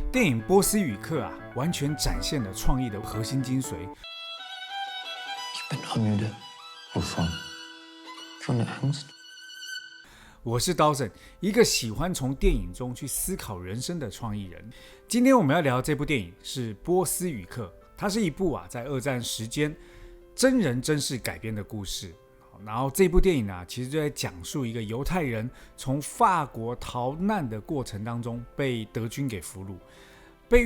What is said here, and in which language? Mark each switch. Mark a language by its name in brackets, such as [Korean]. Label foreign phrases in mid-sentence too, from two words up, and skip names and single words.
[Chinese] 电影《波斯语课》完全展现了创意的核心精髓。 [German] Ich bin ermüdet. Wovon? Von der Angst? [Chinese] 我是Dawson，一个喜欢从电影中去思考人生的创意人。今天我们要聊的这部电影是《波斯语课》，它是一部在二战时间真人真事改编的故事。然后这部电影其实就在讲述一个犹太人从法国逃难的过程当中被德军给俘虏，被